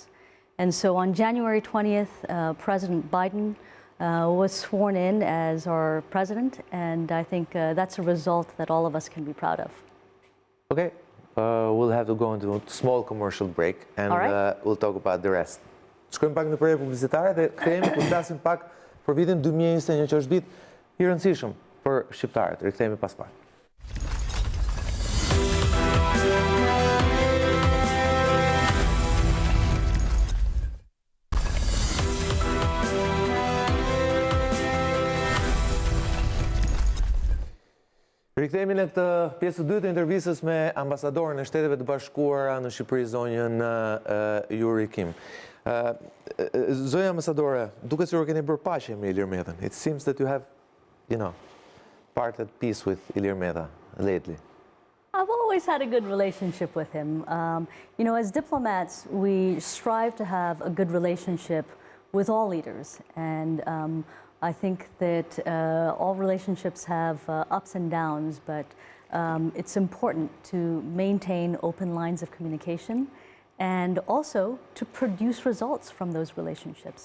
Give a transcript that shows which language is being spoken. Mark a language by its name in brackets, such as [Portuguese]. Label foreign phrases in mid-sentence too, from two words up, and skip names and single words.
[English] And so on January 20th, President Biden was sworn in as our president, and I think that's a result that all of us can be proud of. Okay, we'll have to go into a small commercial break, and we'll talk about the rest. [Albanian] Shkojmë pak në përje publicitare dhe kthehemi ku flasim pak për vitin 2021 që është vit I rëndësishëm për shqiptarët. Rikthehemi pas pak. Rikthehemi në këtë pjesë të dytë të intervistës me ambasadorin e Shteteve të Bashkuara në Shqipëri, zonjën Yuri Kim. Zonja ambasadore, duket sikur keni bërë paqe me Ilir Metën. [English] It seems that you have, parted peace with Ilir Meta lately. I've always had a good relationship with him. As diplomats, we strive to have a good relationship with all leaders, and I think that all relationships have ups and downs, but it's important to maintain open lines of communication and also to produce results from those relationships.